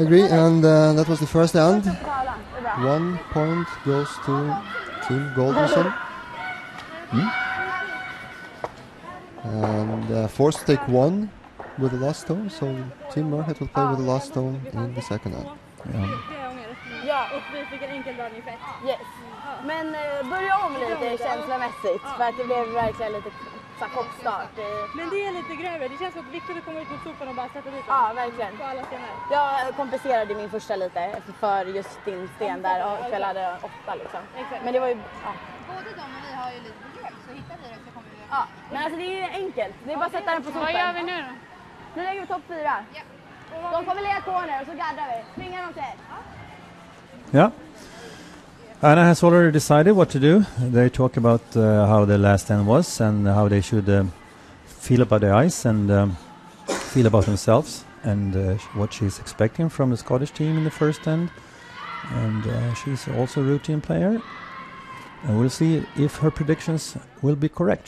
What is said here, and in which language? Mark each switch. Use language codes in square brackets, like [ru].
[en] I agree, and that was the first end. [sv] Kala. Det är bra. [en] 1 point goes to Team Golldreson. And forced to take one with the last stone, so Team Muirhead will play with the last stone in the second end. Yeah. [sv] Ja, och vi fick en enkel dragning. Yes. Men börja om lite känslomässigt, för att det blev verkligen lite koppstart. Men det är lite grövre, det känns som att Victor kommer ut mot sopan och bara sätter dit den. Ja, verkligen. På alla stenar. Jag kompenserade min första lite för just din sten där, och jag hade 8 liksom. Men det var ju... Ja. Både de och vi har ju lite problem, så hittar vi det så kommer vi... Ja, men alltså det är ju enkelt. Det är bara att sätta den på sopen. Vad gör vi nu då? Nu lägger vi topp 4. Ja. De kommer lägga corner och så gaddar vi. Svingar de till. [en] Yeah. Anna has already decided what to do. They talk about how the last end was and how they should feel about the ice and feel about themselves and what she's expecting from the Scottish team in the first end. And she's also a routine player. And we'll see if her predictions will be correct.